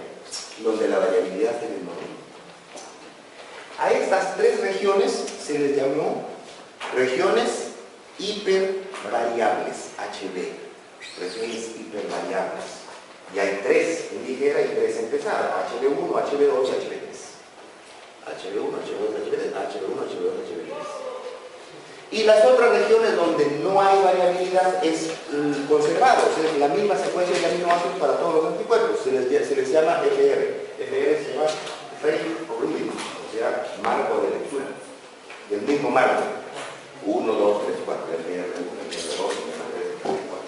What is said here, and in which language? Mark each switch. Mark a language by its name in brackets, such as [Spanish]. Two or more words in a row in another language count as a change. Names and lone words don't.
[Spanish] Donde la variabilidad es enorme. A estas 3 regiones se les llamó regiones hipervariables, HB. Regiones hipervariables. Y hay 3 en ligera y 3 en pesada, HB1, HB2 y HB3. HB1, HB2, HB3, HB1, HB2, HB3. Y las otras regiones donde no hay variabilidad es conservado, o sea, la misma secuencia de aminoácidos para todos los anticuerpos. Se les llama FR. FR se llama [English] Frame Origin, [Spanish] o sea, marco de lectura. Del mismo marco. 1, 2, 3, 4, FR1, FR2, FR3, FR4.